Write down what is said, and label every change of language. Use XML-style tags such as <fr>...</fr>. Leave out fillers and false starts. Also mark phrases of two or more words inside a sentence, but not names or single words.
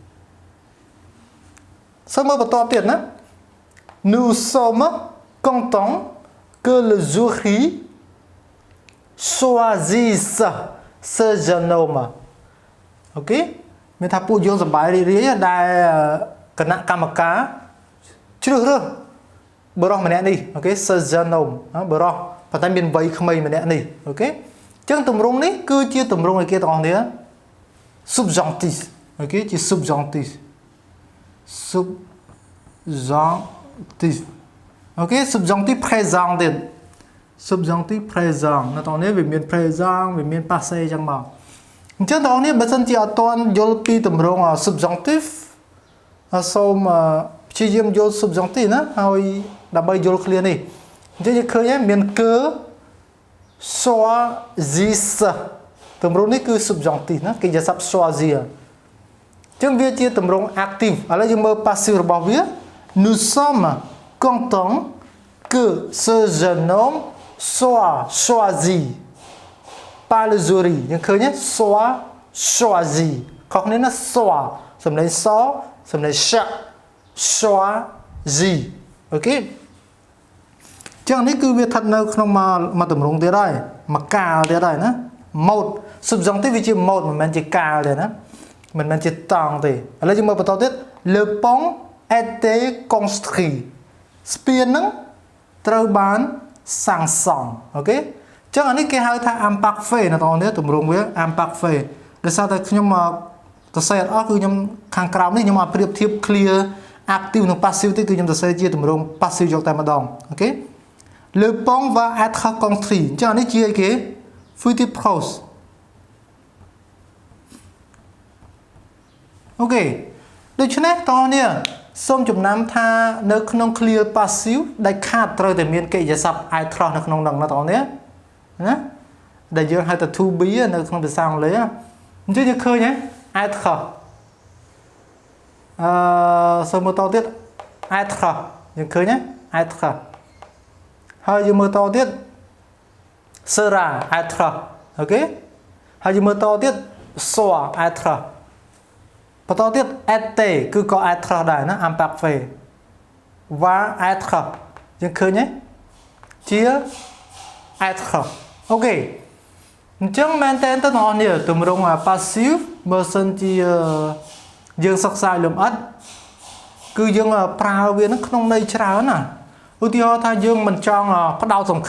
<km>សូមមើលបន្តទៀតណា</km> <fr>nous sommes contents que le jury choisisse ce jeune homme</fr> <km>អូខេមានថាពួកយើងសប្បាយរីករាយដែលគណៈកម្មការជ្រើសរើសបរិះម្នាក់នេះអូខេ</km> <fr>ce jeune homme</fr> <km>បរិះប៉ុន្តែមានវ័យក្មេងម្នាក់នេះអូខេចឹងទម្រង់នេះគឺជាទម្រង់ឲ្យគេទាំងអស់គ្នា subjonctif អូខេជា subjonctif អូខេ</km> <fr>subjonctif présent</fr> <km>ទៀត</km> <fr>subjonctif présent</fr> <km>នៅទាំងនេះវាមាន présent វាមាន passé ចឹងមកអញ្ចឹងទាំងអស់នេះបើសិនជាអត់ទាន់យល់ពីទម្រង់ subjonctif សូមព្យាយាមយល់ subjonctif ណាហើយដើម្បីយល់ clear នេះអញ្ចឹងយើងឃើញមាន que choisisse ទម្រង់នេះគឺ subjonctif ណាគេនិយាយស័ព្ទ choisir ចឹងវាជាទម្រង់ active ឥឡូវយើងមើល passive របស់វា</km> <fr>nous sommes contents que ce jeune homme soit choisi par le jury</fr> <km>យើងឃើញទេ</km> <fr>soit choisi</fr> <km>ខុសគ្នាណា soit សំឡេងសសំឡេង choisi អូខេចឹងនេះគឺវាស្ថិតនៅក្នុងមកទម្រង់ទៀតហើយមកកាលទៀតហើយណា</km> <fr>mode subjonctif</fr> <km>វាជា mode មិនមែន ជាកាលទេណាមិនមែនជាតង់ទេឥឡូវយើងមើលបន្តទៀត</km> <fr>le pont était construit</fr> <km>ស្ពានហ្នឹងត្រូវបានសាងសង់អូខេចឹងអានេះគេហៅថា imparfait ណាបងប្អូនទម្រង់វា imparfait ដោយសារតែខ្ញុំសរសេរអត់អស់គឺខ្ញុំខាងក្រោមនេះខ្ញុំអត់ប្រៀបធៀប clear active និង passive ទេគឺខ្ញុំសរសេរជាទម្រង់ passive យកតែម្ដងអូខេ</km> <fr>le pont va être construit</fr> <km>ចឹងអានេះជាអីគេ</km> <fr>future prose</fr> <km>អូខេដូច្នេះតោះនេះសូមចំណាំថានៅក្នុង clear passive ដែលខាតត្រូវតែមានកិរិយាសព្ទ être នៅក្នុងនោះណាតោះនេះណាដែលយើងហៅថា</km> <en>to be</en> <km>នៅក្នុងភាសាអង់គ្លេសអញ្ចឹងយើងឃើញហ៎ être សូមមើលតទៀត être យើងឃើញហ៎ être ហើយ យើងមើលតទៀត</km> <fr>sera être</fr> <km>អូខេហើយយើងមើលតទៀត</km> <fr>soit être</fr> <km>បន្តទៀត être គឺក៏ être ដែរណា</km> <fr>imparfait va être</fr> <km>យើងឃើញទេជា être អូខេអញ្ចឹងមែនតើបងប្អូននេះទ ម្រង់ passive បើសិនជាយើងសិក្សាលម្អិតគឺយើងប្រើវានៅក្នុងន័យច្រើនណាឧទាហរណ៍ថាយើងមិនចង់ផ្ដោតសំ</km>